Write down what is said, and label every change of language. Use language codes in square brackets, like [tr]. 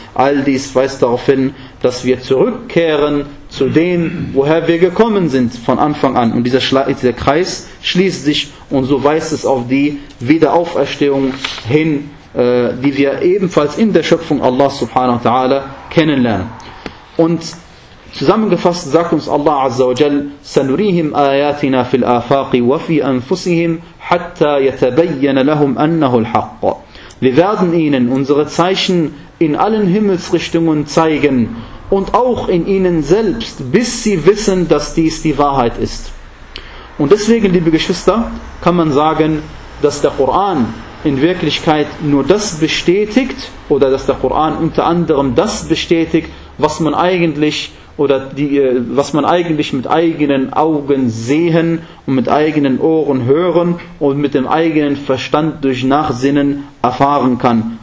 [de] All dies weist darauf hin, dass wir zurückkehren zu dem, woher wir gekommen sind von Anfang an. Und dieser Kreis schließt sich, und so weist es auf die Wiederauferstehung hin, die wir ebenfalls in der Schöpfung Allah subhanahu wa ta'ala kennenlernen. Und zusammengefasst sagt uns Allah azza wa jall: [ar] سَنُرِيهِمْ آيَاتِنَا فِي الْآفَاقِ وَفِي أَنفُسِهِمْ حَتَّى يَتَبَيَّنَ لَهُمْ أَنَّهُ الْحَقَّ. [de] Wir werden ihnen unsere Zeichen in allen Himmelsrichtungen zeigen und auch in ihnen selbst, bis sie wissen, dass dies die Wahrheit ist. Und deswegen, liebe Geschwister, kann man sagen, dass der Koran in Wirklichkeit nur das bestätigt, oder dass der Koran unter anderem das bestätigt, was man eigentlich mit eigenen Augen sehen und mit eigenen Ohren hören und mit dem eigenen Verstand durch Nachsinnen erfahren kann.